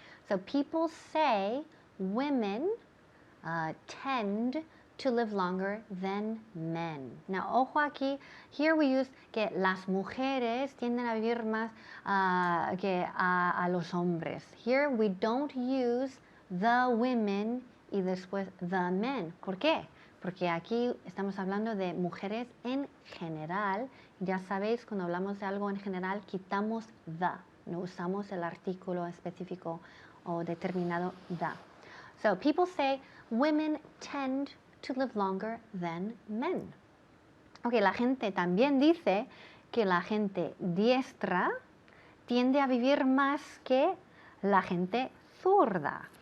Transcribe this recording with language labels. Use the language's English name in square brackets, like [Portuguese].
[English] So, people say women tend to live longer than men. [Spanish] Now, ojo aquí, [English] here we use [Spanish] que las mujeres tienden a vivir más que a los hombres. [English] Here we don't use the women y después the men. [Spanish] ¿Por qué? Porque aquí estamos hablando de mujeres en general. Ya sabéis, cuando hablamos de algo en general, quitamos the. No usamos el artículo específico o determinado the. [English] So people say women tend to live longer than men. [Spanish] Ok, la gente también dice que la gente diestra tiende a vivir más que la gente zurda.